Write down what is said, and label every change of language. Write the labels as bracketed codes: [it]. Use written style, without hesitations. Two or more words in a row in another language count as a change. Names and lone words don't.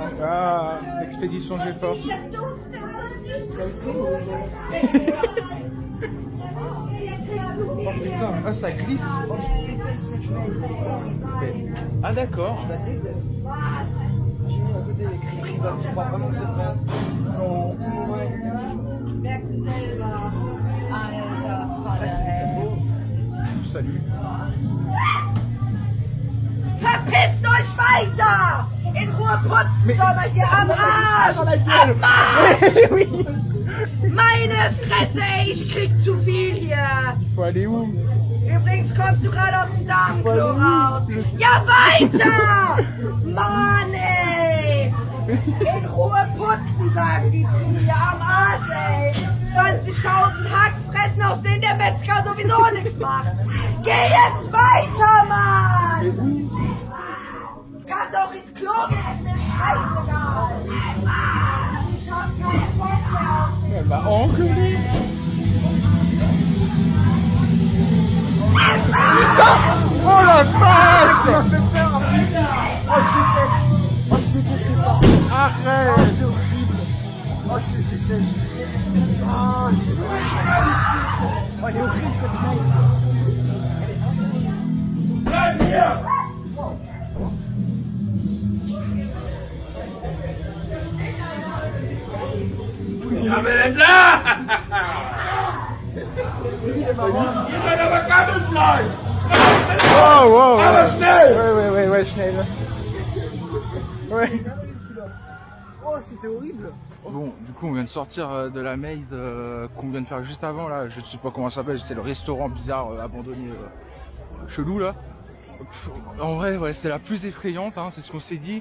[fr] Ah, expédition G-Fort. Oh putain, ah ça glisse. Oh, je déteste cette maze. Ah d'accord. Je la déteste. J'ai mis à côté écrit Privat. Tu crois vraiment que c'est vrai? Non. Tout le monde est. [de] Merkst du selber, alter Vater. Salut. Verpisst euch weiter! In Ruhe putzen soll man hier am Arsch! Am Arsch! Meine Fresse, ey, ich krieg zu viel hier! [fr] Faut aller où? [de] Übrigens kommst du gerade aus dem Darmklo raus! Ja, weiter! Mann, ey! In Ruhe putzen, sagen die zu mir, am Arsch, ey! 20.000 Hackfressen, aus denen der Metzger sowieso nichts macht! Geh jetzt weiter, Mann! Du kannst auch ins Klo gehen, ist mir scheißegal! Ich hab keinen Bock mehr auf dich! [fr] Elle m'a enculé. Putain! Oh la vache! Ça m'a fait peur en plus. Oh, je déteste. Oh, je déteste ça. Arrête! Oh, c'est horrible. Oh, je déteste. Oh, je déteste. Oh, elle est horrible cette maze. [de] Bleib hier! Ja, wer denn da? Ihr seid aber Camouflage! Oh, wow! Aber schnell! [fr] Ouais, schnell. Ouais. Oh, c'était horrible. Bon, du coup, on vient de sortir de la maze qu'on vient de faire juste avant, là. Je sais pas comment ça s'appelle, c'est le restaurant bizarre abandonné, chelou, là. En vrai, ouais, c'est la plus effrayante, hein, c'est ce qu'on s'est dit.